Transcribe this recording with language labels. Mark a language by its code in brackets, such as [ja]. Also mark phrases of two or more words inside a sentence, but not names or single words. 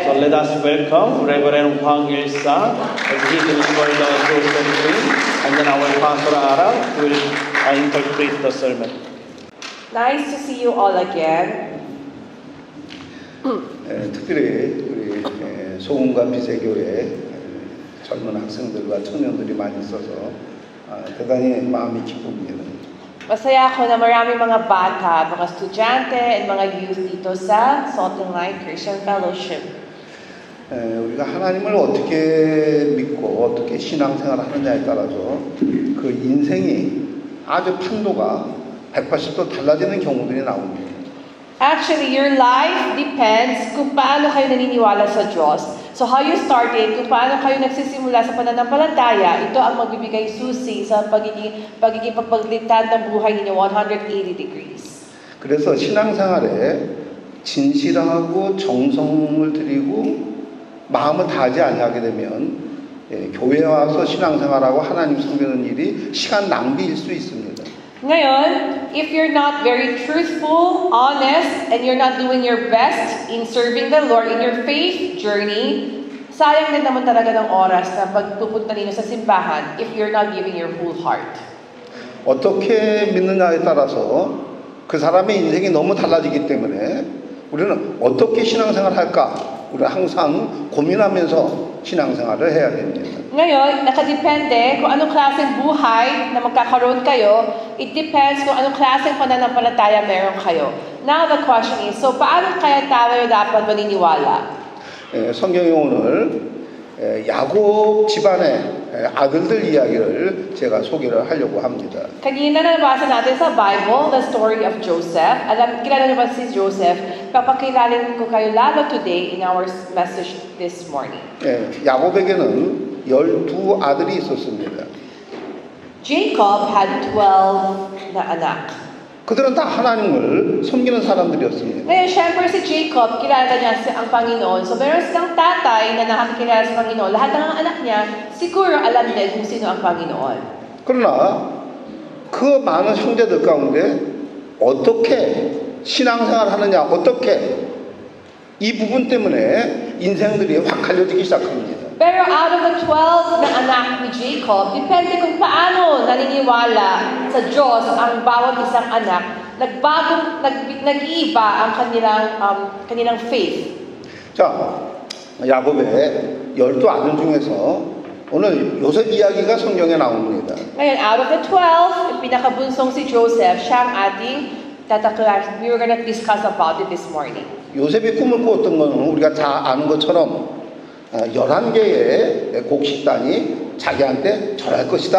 [en] let us welcome Reverend Hwang Il-sa as he deliver the Joseph dream, and then our Pastor Ara will interpret the sermon. Nice to see you all again. [ko] 특별히 우리 소금과 비세교회 젊은 학생들과 청년들이 많이 있어서 대단히 마음이 기쁩니다. [tl] Masaya ako na marami mga bata, mga estudyante, and mga youth dito sa Salt and Light Christian Fellowship. [ko] 우리가 하나님을 어떻게 믿고 어떻게 신앙생활을 하느냐에 따라서 그 인생이 아주 판도가 180도 달라지는 경우들이 나옵니다. [en] Actually, your life depends [tl] kung paano kayo naniniwala sa Diyos. [en] So how you started, [tl] kung paano kayo nagsisimula sa pananampalataya, ito ang magbibigay susi sa pagiging pagpaglitan ng buhay ninyo 180 degrees. [ko] 그래서 신앙생활에 진실하고 정성을 들이고 마음을 다하지 아니하게 되면 교회에 와서 신앙생활하고 하나님 섬기는 일이 시간 낭비일 수 있습니다. [tl] Ngayon, [en] if you're not very truthful, honest, and you're not doing your best in serving the Lord in your faith journey, [tl] sayang din naman talaga ng oras na pagpupunta ninyo sa simbahan [en] if you're not giving your whole heart. [ko] 어떻게 믿느냐에 따라서 그 사람의 인생이 너무 달라지기 때문에 우리는 어떻게 신앙생활을 할까? 우리는 항상 고민하면서 신앙생활을 해야 됩니다. [tl] Ngayon, nakadepende kung anong klaseng buhay na magkakaroon kayo. [en] It depends [tl] kung anong klaseng pananampalataya meron kayo. [en] Now the question is, [tl] so paano kaya tayo dapat maniniwala? [ko] 성경에 오늘 야곱 집안의 아들들 이야기를 제가 소개를 하려고 합니다. [tl] Kanina na nabasa natin sa Bible, [en] the story of Joseph. [tl] Kilala niyo ba si Joseph? Papakilala ko kayo lalo [en] today in our message this morning. [ko] 야곱에게는 12 아들이 있었습니다. [en] Jacob had 12 [tl] na anak. [ko] 그들은 다 하나님을 섬기는 사람들이었습니다. [tl] Ngayon, syempre si Jacob, kilala niya ang Panginoon. So meron silang tatay na nakakilala sa Panginoon. Lahat ng anak niya, siguro alam din kung sino ang Panginoon. [ko] 그러나 그 많은 형제들 가운데 어떻게 신앙생활을 하느냐, 어떻게 이 부분 때문에 인생들이 확 갈려지기 시작합니다. [tl] Pero [en] out of the [tl] 12 na anak ni Jacob, depende kung paano naniniwala sa Diyos ang bawat isang anak, nag-iiba ang kanilang faith. [ko] 자, 야곱의 12아들 중에서 오늘 요셉 이야기가 성경에 나옵니다. [tl] Ngayon, [en] out of the 12, [tl] yung pinakabunsong si Joseph, siya ang ating [en] we were going to discuss about it this morning. [ko] 요셉이 꿈을 꾸었던 것은 우리가 다 아는 것처럼 11개의 곡식단이 자기한테 절할 것이다.